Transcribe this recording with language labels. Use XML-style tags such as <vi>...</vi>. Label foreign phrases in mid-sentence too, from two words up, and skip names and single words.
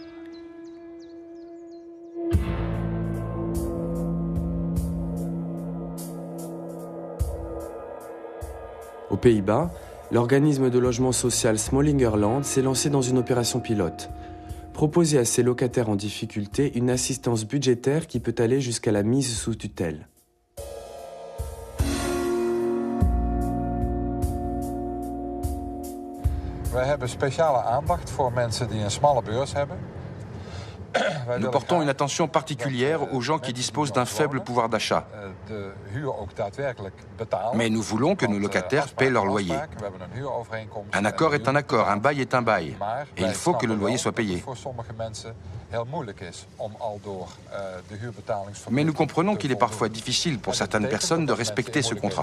<fr>Aux Pays-Bas, l'organisme de logement social Smallingerland s'est lancé dans une opération pilote. Proposer à ses locataires en difficulté une assistance budgétaire qui peut aller jusqu'à la mise sous tutelle.</fr> <nl>Wij hebben speciale aandacht voor mensen die een smalle beurs hebben.</nl> <fr>Nous portons une attention particulière aux gens qui disposent d'un faible pouvoir d'achat. Mais nous voulons que nos locataires paient leur loyer. Un accord est un accord, un bail est un bail. Et il faut que le loyer soit payé. Mais nous comprenons qu'il est parfois difficile pour certaines personnes de respecter ce contrat.</fr>